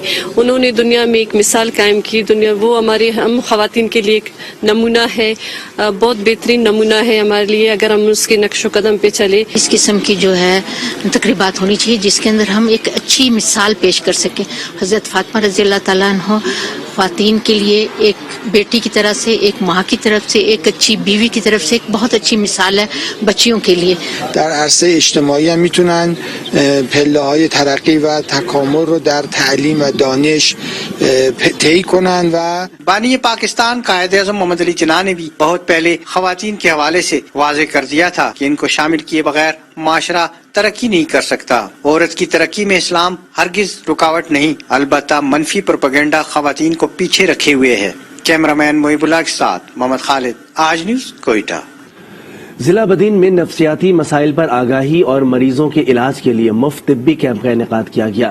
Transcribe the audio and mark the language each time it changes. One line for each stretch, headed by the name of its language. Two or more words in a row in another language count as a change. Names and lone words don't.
Urdu: انہوں نے دنیا میں ایک مثال قائم کی. وہ ہماری ہم خواتین کے لیے ایک نمونہ ہے، بہت بہترین نمونہ ہے ہمارے لیے اگر ہم اس کے نقش و قدم پہ چلے. اس قسم کی جو ہے تقریبات ہونی چاہیے جس کے اندر ہم ایک اچھی مثال پیش کر سکیں. حضرت فاطمہ رضی اللہ تعالیٰ عنہ خواتین کے لیے ایک بیٹی کی طرح سے، ایک ماں کی طرف سے، ایک اچھی بیوی کی طرف سے ایک بہت اچھی مثال ہے بچیوں کے لیے.
Persian: در عرصه اجتماعی هم میتونن پله‌های ترقی و تکامل رو در تعلیم و دانش طی کنن. و
Urdu: بانی پاکستان قائد اعظم محمد علی جناح نے بھی بہت پہلے خواتین کے حوالے سے واضح کر دیا تھا کہ ان کو شامل کیے بغیر معاشرہ ترقی نہیں کر سکتا. عورت کی ترقی میں اسلام ہرگز رکاوٹ نہیں، البتہ منفی پروپیگنڈا خواتین کو پیچھے رکھے ہوئے ہے. کیمرہ مین محب اللہ کے ساتھ محمد خالد، آج نیوز، کوئٹہ. ضلع بدین میں نفسیاتی مسائل پر آگاہی اور مریضوں کے علاج کے لیے مفت طبی کیمپ کا انعقاد کیا گیا.